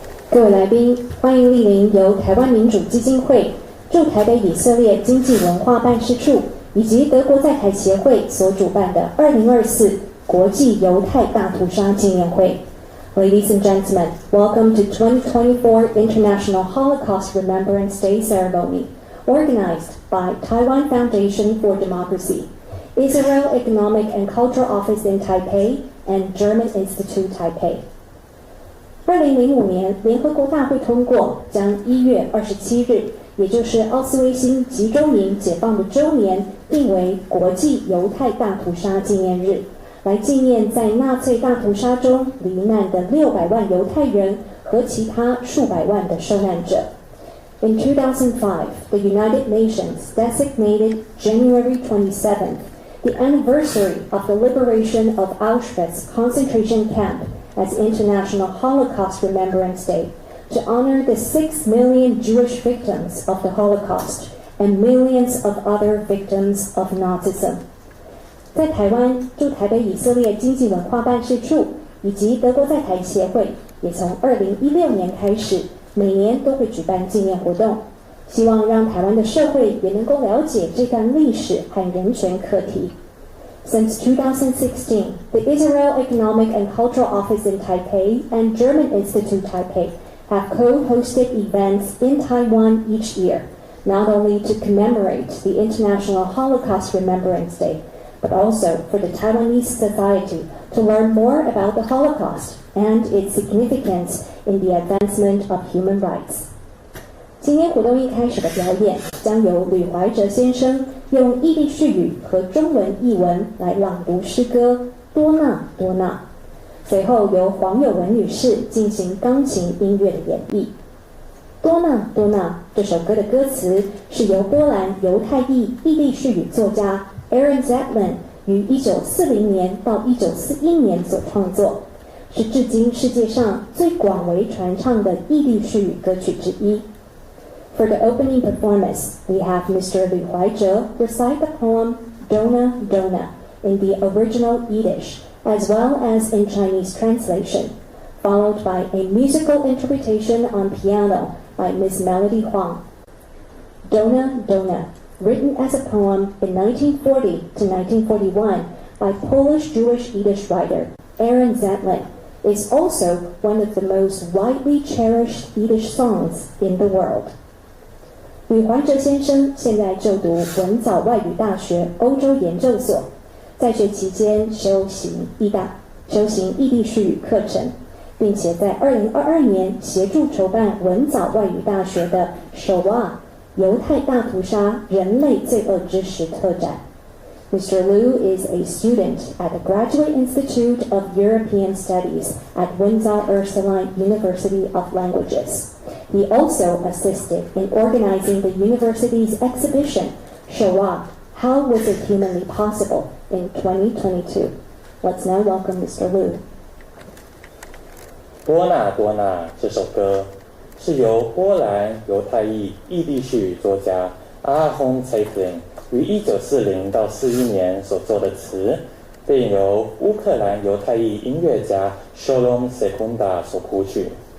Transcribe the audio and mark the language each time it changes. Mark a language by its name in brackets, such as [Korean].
[Chinese] 各位来宾，欢迎莅临由台湾民主基金会、驻台北以色列经济文化办事处以及德国在台协会所主办的2024国际犹太大屠杀纪念会。 [English] Ladies and gentlemen, welcome to 2024 International Holocaust Remembrance Day Ceremony, organized by Taiwan Foundation for Democracy, Israel Economic and Cultural Office in Taipei, and German Institute Taipei. [Chinese] 2005年，联合国大会通过将1月27日，也就是奥斯威辛集中营解放的周年，定为国际犹太大屠杀纪念日，来纪念在纳粹大屠杀中罹难的600万犹太人和其他数百万的受难者。 [English] In 2005, the United Nations designated January 27th, the anniversary of the liberation of Auschwitz concentration camp, as International Holocaust Remembrance Day, to honor the 6 million Jewish victims of the Holocaust and millions of other victims of Nazism. [Chinese] 在台湾驻台北以色列经济文化办事处以及德国在台协会，也从2016年开始，每年都会举办纪念活动，希望让台湾的社会也能够了解这段历史和人权课题。 [English] Since 2016, the Israel Economic and Cultural Office in Taipei and German Institute Taipei have co-hosted events in Taiwan each year, not only to commemorate the International Holocaust Remembrance Day, but also for the Taiwanese society to learn more about the Holocaust and its significance in the advancement of human rights. [Chinese] 今天活动一开始的表演将由吕怀哲先生用异地絮语和中文译文来朗读诗歌《多纳多纳》，随后由黄友文女士进行钢琴音乐的演绎。 《多纳多纳》这首歌的歌词是由波兰犹太裔异地絮语作家 Aaron Zetlin 于1940年到1941年所创作，是至今世界上最广为传唱的异地絮语歌曲之一。 [English] For the opening performance, we have Mr. Lu Huaizhe recite the poem Dona Dona in the original Yiddish, as well as in Chinese translation, followed by a musical interpretation on piano by Ms. Melody Huang. Dona Dona, written as a poem in 1940 to 1941 by Polish Jewish Yiddish writer Aaron Zetlin, is also one of the most widely cherished Yiddish songs in the world. [Chinese] 吕怀哲先生现在就读文藻外语大学欧洲研究所，在学期间修行异地絮语课程，并且在2022年协助筹办文藻外语大学的首瓦犹太大屠杀人类罪恶之时特展。 [English] Mr. Liu is a student at the Graduate Institute of European Studies at Windsor Ursuline University of Languages. He also assisted in organizing the university's exhibition, Shoah, How Was It Humanly Possible, in 2022. Let's now welcome Mr. Liu. [Chinese] 多纳多纳这首歌是由波兰犹太裔异地絮语作家阿轰蔡林于1940到41年所作的词，并由乌克兰犹太裔音乐家 Sholom Sekunda 所谱曲。